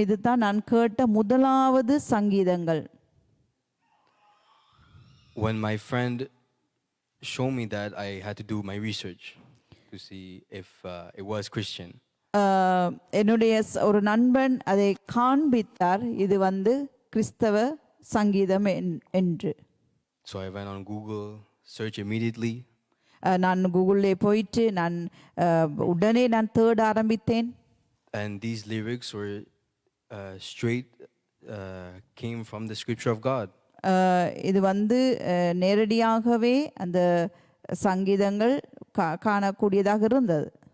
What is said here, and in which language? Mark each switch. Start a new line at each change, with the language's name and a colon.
Tamil: இதுதான் நான் கேட்ட முதலாவது சங்கீதங்கள்.
English: When my friend showed me that, I had to do my research to see if it was Christian.
Tamil: என்னுடைய ஒரு நண்பன் அதை காண்பித்தார், இது கிறிஸ்தவ சங்கீதம் என்று.
English: So I went on Google, search immediately.
Tamil: நான் கூகுளிலே போயிட்டு உடனே தேட ஆரம்பித்தேன்.
English: And these lyrics were straight came from the scripture of God.
Tamil: இது வந்து நேரடியாகவே அந்த சங்கீதங்கள் காணக்கூடியதாக இருந்தது.